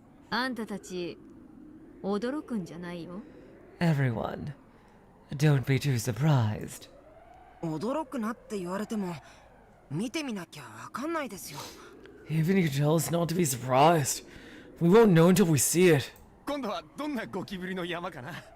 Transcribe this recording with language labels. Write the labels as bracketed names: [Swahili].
[Japanese] あんたたち驚くんじゃないよ [English] Everyone, don't be too surprised. [Japanese] 驚くなって言われても見てみなきゃわかんないですよ [English] Even you tell us not to be surprised. We won't know until we see it. [Japanese] 今度はどんなゴキブリの山かな